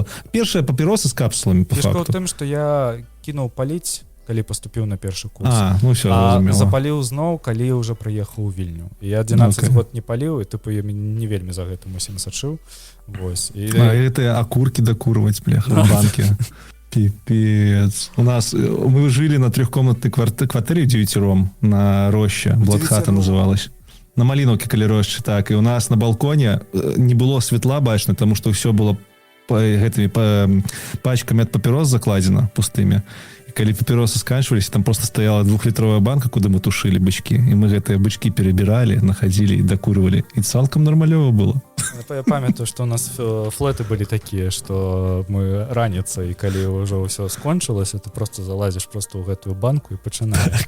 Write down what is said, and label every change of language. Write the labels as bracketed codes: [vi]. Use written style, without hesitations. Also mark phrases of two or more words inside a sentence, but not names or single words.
[be] Першыя папіросы з капсуламі, па факту. Фішка ў тым, што я кінуў паліць, калі паступіў на першы курс. Все, зразумела. Запаліў зноў, калі ўжо прыехаў у Вільню. І я 11 год не паліў, і тыпу я не вельмі за гэтым усім сачыў. Вось. Гэтыя акуркі дакурваць, бляха, [ru] в банке. Пипец. Мы жили на 3-комнатной квартире 9-ром на Роще. Бладхата называлась. На Малиновке, калі Роща, так. [be] І у нас на балконе не было светла бачна, [ru] тому что все было [be] гэтымі пачкамі ад папірос закладзена пустымі. І калі папіросы сканчваліся, там просто стаяла 2-літровая банка, куды мы тушылі бычкі. І мы гэтыя бычкі перабіралі, находзілі і дакурвалі. І цалкам нармалёва было. Я памятаю, што у нас флэты былі такія, што мы раніцай, калі ўжо ўсё скончылася, ты просто залазіш просто ў гэтую банку і пачынаеш.